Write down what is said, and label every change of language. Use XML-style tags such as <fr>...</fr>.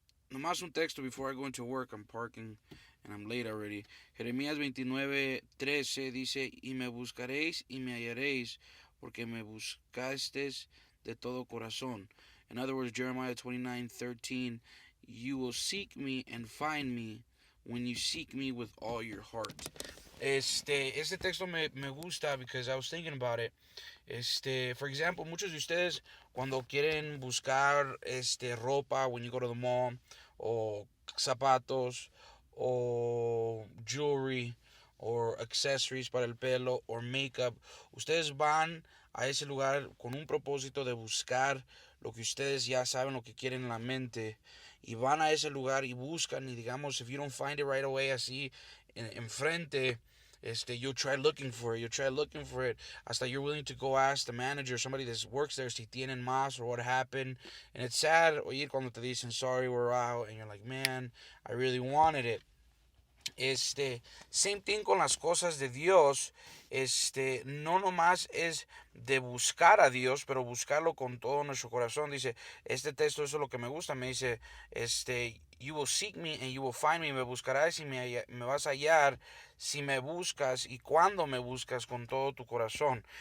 <es>Nomás un texto</es> <en>before I go into work. I'm parking and I'm late already.</en> <es>Jeremías 29:13 dice: Y me buscaréis y me hallaréis, porque me buscasteis de todo corazón.</es> <en>In other words, Jeremiah 29:13, you will seek me and find me when you seek me with all your heart.</en> <es>Este texto me gusta</es> <en>because I was thinking about it.</en> <es>For example, muchos de ustedes cuando quieren buscar ropa,</es> <en>when you go to the mall,</en> <es>o zapatos, o jewelry,</es> <en>or accessories</en> <es>para el pelo,</es> <en>or makeup,</en> <es>ustedes van a ese lugar con un propósito de buscar lo que ustedes ya saben, lo que quieren en la mente, y van a ese lugar y buscan, y digamos,</es> <en>if you don't find it right away</en> <es>así enfrente,</es> <en>you'll try looking for it, hasta you're willing to go ask the manager, somebody that works there,</en> <es>si tienen más</es> <en>or what happened. And it's sad</en> <es>oír cuando te dicen</es> <en>sorry, we're out, and you're like, man, I really wanted it. Same thing</en> <es>con las cosas de Dios. No nomás es de buscar a Dios, pero buscarlo con todo nuestro corazón. Dice, este texto, eso es lo que me gusta, me dice,</es> <en>you will seek me and you will find me,</en> <es>me buscarás y me vas a hallar si me buscas y cuando me buscas con todo tu corazón.</es>